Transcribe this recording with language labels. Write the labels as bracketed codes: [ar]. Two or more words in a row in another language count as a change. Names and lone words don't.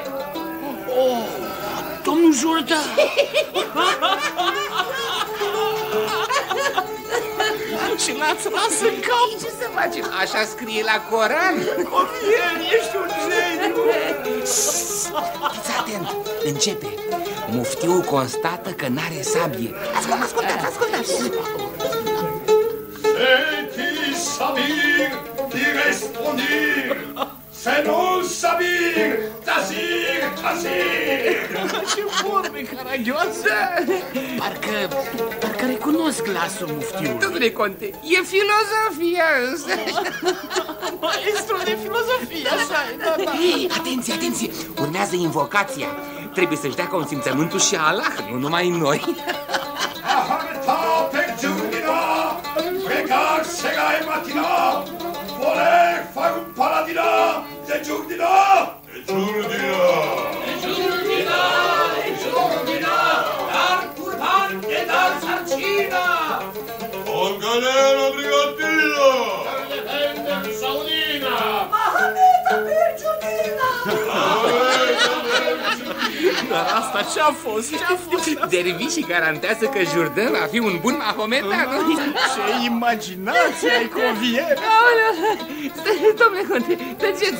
[ro] Oh, domnul Jourdan! și l-ați ras în cap. Ce să facem? Așa scrie la Coran. Covier, ești un geniu. Fiți atent, începe. Muftiul constată că n-are sabie. Ascultați. [pml] Senti sabir di respondir, se non sabir, tasir. [ro] Ce vorbe caragioase! Parcă recunosc glasul muftiului. Domnule Conte, e filozofia însă. Maestrul de filozofie, așa e, da. Atenție, urmează invocația. Trebuie să-și dea consimțământul și Allah, nu numai noi. [pml] Aharta per giurdina, pregar segai matina, voler far un paladina de giurdina. Dar turban e dar sarcina. On galera brigatina. Saudina. Mahameta per Giudina. [ro] Dar asta ce-a fost? Dervișii garantează că Jourdain va fi un bun mahometan. Ce imaginație ai, Covier! Domnule Conte, tăceți!